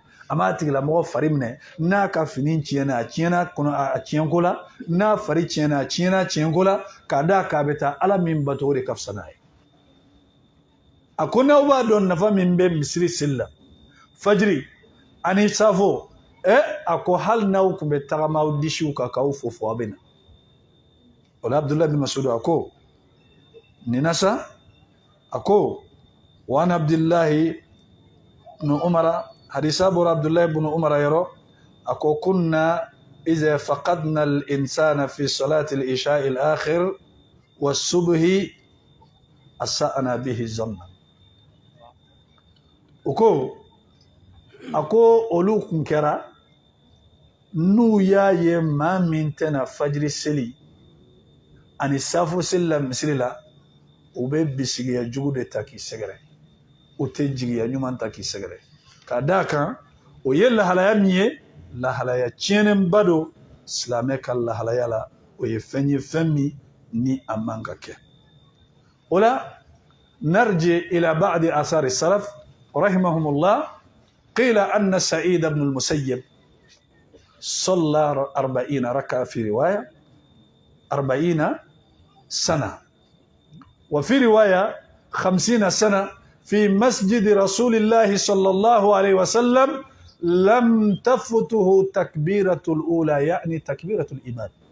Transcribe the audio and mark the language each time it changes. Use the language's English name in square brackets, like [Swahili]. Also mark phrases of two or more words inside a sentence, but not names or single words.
[Bambara] a m'a tigilamɔgɔ fari minɛ n'a ka fini tiɲɛna a tiɲɛna a tiɲɛko la n'a fari tiɲɛna a tiɲɛna tiɲɛko la k'a d'a k'a bɛ taa ala min bato o de ka fisa n'a ye a ko n'aw b'a dɔn nafa min bɛ misiri seli la fajiri ani safo a ko hali n'aw tun bɛ tagama aw disiw kan k'aw fofo aw bɛ na o la Abdullahi bin Mas'ud a ko nin na sa a ko [Arabic] وعن [Bambara] Abdullahi bin Umar hadisa bɔra Abdullahi bin Umar yɔrɔ a ko [Arabic] كنا إذا فقدنا الإنسان في صلاة العشاء الآخرة والصبح أسأنا به الظن [Bambara] o ko a ko olu kun kɛra n'u y'a ye maa min tɛna fajiri seli ani safo seli la misiri la u bɛ bisigiya jugu de ta k'i sɛgɛrɛ u tɛ jigiya ɲuman ta k'i sɛgɛrɛ ka d'a kan o ye lahalaya min ye lahalaya tiɲɛnenba don silamɛ ka lahalaya la o ye fɛn ye fɛn min ni a man ka kɛ o la [Arabic] نرجع إلى بعض آثار السلف رحمهم الله قيل أن سعيد بن المسيب صلى 40 ركعة في رواية 40 سنة وفي رواية 50 سنة في مسجد رسول الله صلى الله عليه وسلم لم تفته تكبيرة الأولى يعني تكبيرة الإمام